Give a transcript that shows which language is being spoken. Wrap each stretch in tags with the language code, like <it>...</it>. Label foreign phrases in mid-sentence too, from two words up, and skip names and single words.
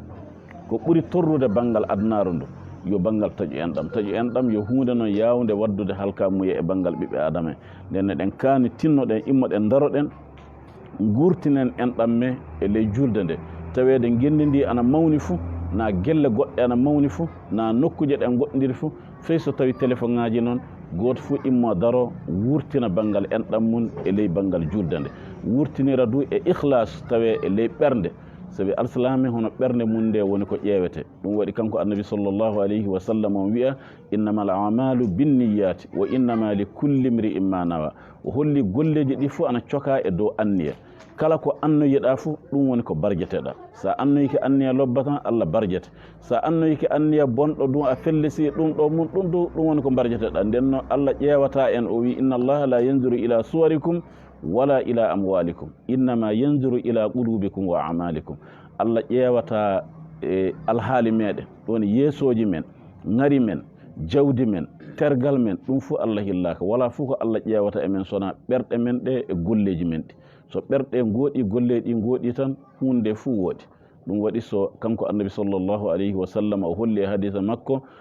<ff>ko ɓuri torrude banggal adnaru ndu yo banggal taƴu enɗam yo hunde noon yawde waddude halka muye e banggal ɓiɓɓe adama en nden no ɗen kaani tinnoɗen immoɗen daroɗen gurtinen enɗam me e ley julde nde tawede gendi ndi ana mawni fuu na gelle goɗɗe ana mawni fuu na nokkuje ɗen goɗɗodiri fuu fey so tawi téléphone ngaji noon goto fuu immo daro wurtina banggal enɗam mum e ley banggal julde nde wurtinira du e ikhlas tawe e ley ɓernde sabi alsalami hono ɓernde mum nde woni ko ƴeewete ɗum waɗi kanko annabi</ff> <ar>صلى الله عليه وسلم</ar> <ff>on wiya</ff> <ar>إنما الأعمال بالنيات وإنما لكل امرئ ما نوى</ar> <ff>o holli golleji ɗi fuu ana coka e dow anniya kala ko annoyiɗa fuu ɗum woni ko barjeteɗa sa annoyike anniya lobba tan Allah barjete sa annoyike anniya bonɗo ɗum a fellisi ɗum ɗo mum ɗum woni ko barjeteɗa nden no Allah ƴeewata en o wi</ff> <ar>إن الله لا ينظر إلى صوركم ولا إلى أموالكم إنما ينظر إلى قلوبكم وأعمالكم</ar> <ff>Allah ƴeewata alhaali meɗen ɗon yeesoji men ngari men jawdi men tergal men ɗum fuu Allah hillaka wala fuu ko Allah ƴeewata emen sona ɓerɗe men ɗe e golleji men ɗi so ɓerɗe gooɗi golleji ɗi gooɗi tan hunde fuu woɗi ɗum waɗi so kanko annabi</ff> <ar>صلى الله عليه وسلم</ar> <ff>o holli e hadisa makko</ff>